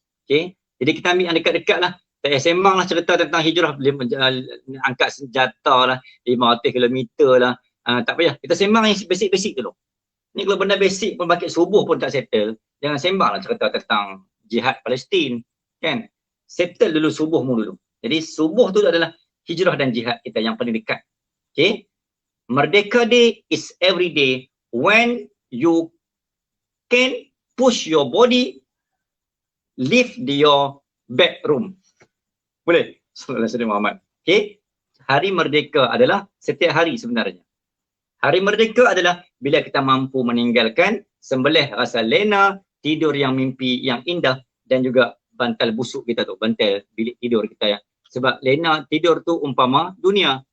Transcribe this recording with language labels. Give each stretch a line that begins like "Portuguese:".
Malay: Okay. Jadi kita ambil yang dekat-dekat lah. Tak payah sembang lah cerita tentang hijrah, angkat senjata lah, 500 km lah. Tak payah, kita sembang yang basic-basic dulu. Ni kalau benda basic pun bakit subuh pun tak settle, jangan sembang lah cerita tentang jihad Palestin. Kan? Settle dulu subuhmu dulu. Jadi subuh tu adalah hijrah dan jihad kita yang paling dekat. Okay?
English: Merdeka Day is every day when you can push your body, leave your bedroom.
Malay: Boleh?
Arabic: Sallallahu alaihi Muhammad.
Malay: Okay? Hari Merdeka adalah setiap hari sebenarnya. Hari Merdeka adalah bila kita mampu meninggalkan sembelih rasa lena, tidur yang mimpi yang indah dan juga bantal busuk kita tu, bantal bilik tidur kita ya. Sebab lena tidur tu umpama dunia.